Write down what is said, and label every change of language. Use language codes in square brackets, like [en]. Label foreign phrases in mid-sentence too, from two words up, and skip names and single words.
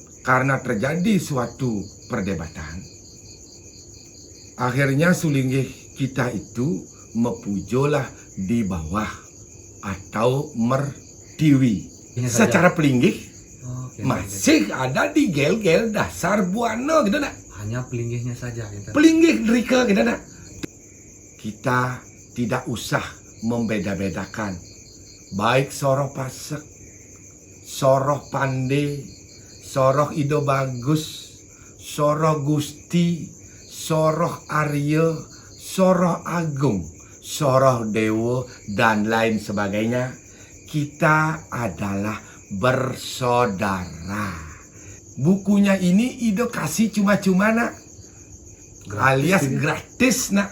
[id] karena terjadi suatu perdebatan, akhirnya sulinggih kita itu mepujolah di bawah atau mertiwi. Secara pelinggih masih ada di gel-gel dasar buana gitu nak. Hanya pelinggihnya saja gitu. [ban] Pelinggih derika gitu nak. [id] Kita tidak usah membeda-bedakan baik soroh pasek, soroh pande, soroh ido bagus, soroh gusti, soroh arya, soroh agung, soroh dewa, dan lain sebagainya. Kita adalah bersaudara. Bukunya ini Ido kasih cuma-cuma nak, alias gratis nak.